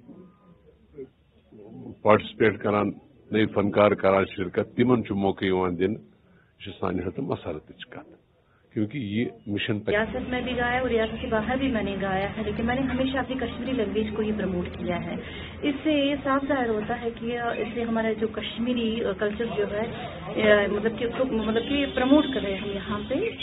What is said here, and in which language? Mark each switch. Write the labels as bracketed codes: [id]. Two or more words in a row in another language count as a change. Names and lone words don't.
[ks] पार्टिसिपेट करान नई फनकार करान शिरकत तिमन मौके दिन सानि हत मसरत कत, [hi] क्योंकि ये मिशन रियासत में भी गाया और रियासत के बाहर भी मैंने गाया है, लेकिन मैंने हमेशा अपनी कश्मीरी लैंग्वेज को ही प्रमोट किया है। इससे ये साफ जाहिर होता है कि इससे हमारा जो कश्मीरी कल्चर जो है मतलब कि प्रमोट कर रहे हैं हम यहाँ पे।